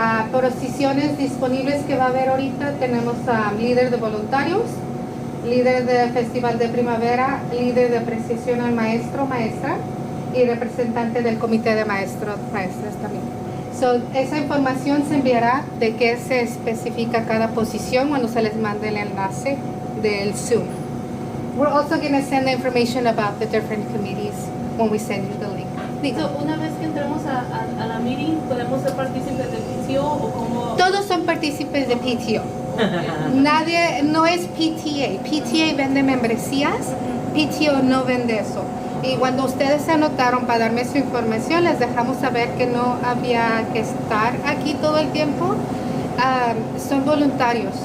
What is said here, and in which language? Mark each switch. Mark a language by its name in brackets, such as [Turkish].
[Spanish] Posiciones disponibles que va a haber ahorita, tenemos líder de voluntarios, líder de festival de primavera, líder de apreciación al maestro, maestra y representante del comité de maestros, maestras también. So, esa información se enviará de qué se especifica cada posición cuando se les mande el enlace del Zoom. [English] We're also going to send the information about the different committees when we send you the link. [Spanish] So, una vez que entremos a la meeting, ¿podemos ser partícipes del PTO o cómo? Todos son partícipes de PTO. Nadie, no es PTA. PTA vende membresías, PTO no vende eso. Y cuando ustedes se anotaron para darme su información, les dejamos saber que no había que estar aquí todo el tiempo. Son voluntarios.